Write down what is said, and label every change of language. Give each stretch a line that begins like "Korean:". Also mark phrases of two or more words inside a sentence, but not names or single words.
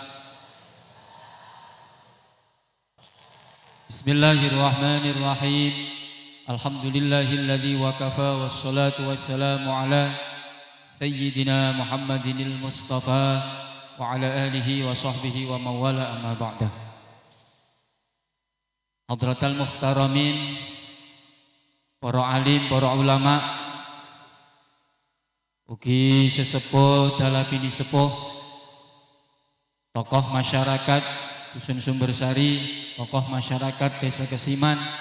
Arabic: بسم الله الرحمن الرحيم. الحمد لله الذي وكفى والصلاة والسلام على سيدنا محمد المصطفى وعلى آله وصحبه وموالى أما بعد. حضرات المحترمين,
Javanese: para alim, para ulama, ugi sesepuh dalapini sepuh, tokoh masyarakat Dusun Sumbersari, tokoh masyarakat Desa Kesiman,